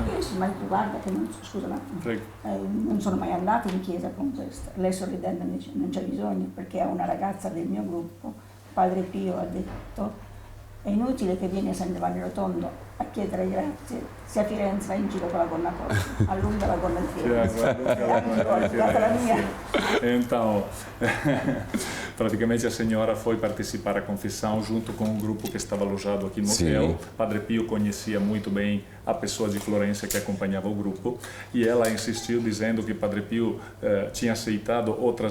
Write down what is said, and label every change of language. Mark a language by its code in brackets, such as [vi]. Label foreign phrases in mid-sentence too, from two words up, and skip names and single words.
[it] Io dicevo: ma guarda che non, scusa un attimo, non sono mai andata in chiesa con questa. Lei sorridendo mi dice: non c'è bisogno, perché è una ragazza del mio gruppo. Padre Pio ha detto: è inutile che vieni a San Giovanni Rotondo a chiedere grazie, se a Firenze vai in giro con la gonna corta, allunga la gonna di Firenze. La mia. [pt] Então, praticamente a senhora foi participar da confissão junto com um grupo que estava alojado aqui no hotel. Padre Pio conhecia muito bem a pessoa de Florença que acompanhava o grupo e ela insistiu dizendo que Padre Pio tinha aceitado outras